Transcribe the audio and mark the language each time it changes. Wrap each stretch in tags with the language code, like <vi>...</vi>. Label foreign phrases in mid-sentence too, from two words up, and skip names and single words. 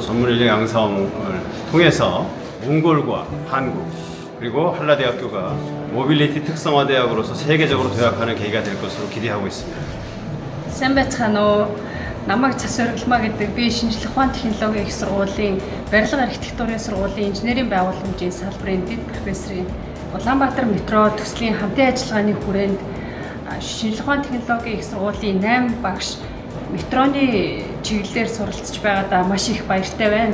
<ko>전문인력 양성을 통해서 몽골과 한국 그리고 한라대학교가 모빌리티 특성화 대학으로서 세계적으로 도약하는 계기가 될 것으로 기대하고 있습니다.</ko> <mn>Сайн байцгаана уу? Намайг Цас Оргилмаа гэдэг би шинжлэх ухаан технологийн их сургуулийн барилга архитектурын сургуулийн инженерийн байгууламжийн салбарын дэд профессорын Улаанбаатар метро төслийн хамтын ажиллагааны хүрээнд шинжлэх ухааны технологийн их сургуулийн 8 багш метроны чиглэлээр суралцж байгаадаа маш их баяртай байна.</mn>